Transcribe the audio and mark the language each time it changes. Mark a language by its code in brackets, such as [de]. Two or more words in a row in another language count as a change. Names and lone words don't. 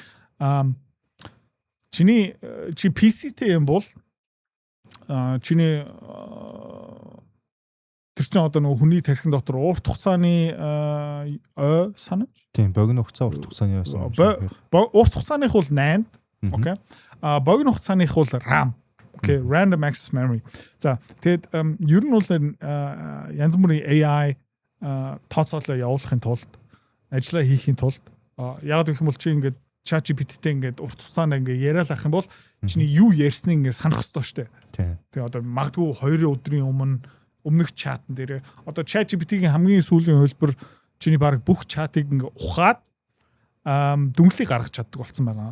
[mn] Чи PC-тэй юм бол чиний тэр чинь одоо нөгөө хүний тархин дотор урт хугацааны ой санаж. Тийм, богино хугацаа урт хугацааны ой санаж. Урт хугацааных бол NAND. Окей. Богино хугацааных бол RAM. Окей, [en] random access memory. [mn] За, тэгэд ер нь бол янз бүрийн AI тооцоолоо явуулахын тулд ажиллаа хийхин тулд яг гэх юм бол чи ингээд ChatGPT-тэй ингээд урт хугацаанд ингээд яриад ах юм бол чиний юу ярьсныг ингээд санах хэрэгтэй шүү дээ. Тэгээ одоо магадгүй 2 өдрийн өмнөх чатн дээр одоо ChatGPT-ийн хамгийн сүүлийн хөлбөр чиний баг бүх чатыг ингээд ухаад дүнлийг гаргаж чаддаг болсон байгаа.